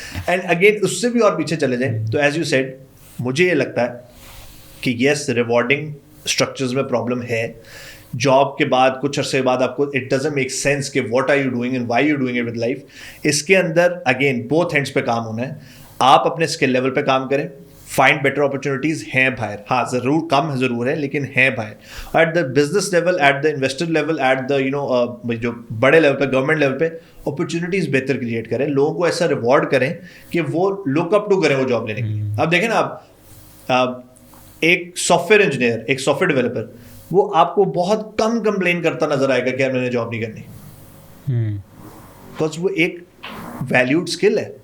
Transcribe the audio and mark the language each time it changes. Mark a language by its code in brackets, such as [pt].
[ur] And again اس سے بھی اور پیچھے چلے جائیں تو [en] as you said, [ur] مجھے یہ لگتا ہے کہ یس ریوارڈنگ اسٹرکچرز میں پرابلم ہے. جاب کے بعد کچھ عرصے بعد آپ کو [en] It doesn't make sense کہ what are you doing and why you doing it with life. [ur] اس کے اندر اگین بوتھ ہینڈس پہ کام ہونا ہے. آپ اپنے اسکل لیول پہ کام کریں, [en] find better opportunities [ur] ہیں باہر. ہاں ضرور کم ضرور ہے لیکن ہیں باہر. At the business level, at the investor level, at the جو بڑے لیول پہ, گورنمنٹ لیول پہ اپرچونیٹیز بہتر کریٹ کریں. لوگوں کو ایسا ریوارڈ کریں کہ وہ لک اپ ٹو کریں وہ جاب لینے کے لیے. اب دیکھیں نا, آپ ایک سافٹ ویئر انجینئر, ایک سافٹ ویئر ڈیولپر, وہ آپ کو بہت کم کمپلین کرتا نظر آئے گا کہ یار میں نے جاب نہیں کرنی, بیکاز وہ ایک ویلیوڈ اسکل ہے.